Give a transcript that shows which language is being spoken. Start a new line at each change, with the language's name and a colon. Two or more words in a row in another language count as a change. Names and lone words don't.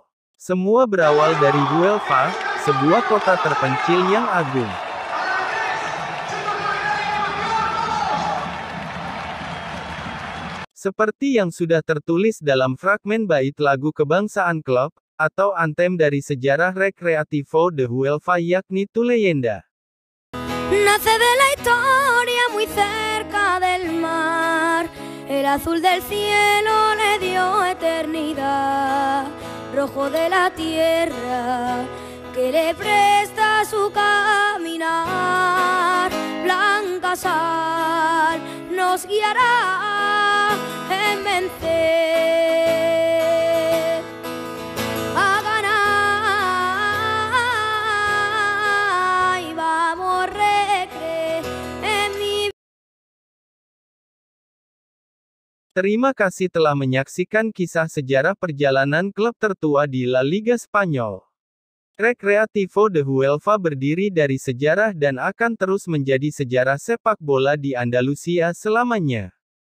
Indonesian: Semua berawal dari Huelva, sebuah kota terpencil yang agung. Seperti yang sudah tertulis dalam fragmen bait lagu kebangsaan klub, atau antem dari sejarah Recreativo de Huelva yakni Tu Leyenda.
Spanish: Nace de la historia muy cerca del mar, el azul del cielo le dio eternidad, rojo de la tierra que le presta su caminar, blanca sal nos guiará en vencer, a ganar y vamos recre en mi.
Indonesian: Terima kasih telah menyaksikan kisah sejarah perjalanan klub tertua di La Liga Spanyol. Recreativo de Huelva berdiri dari sejarah dan akan terus menjadi sejarah sepak bola di Andalusia selamanya.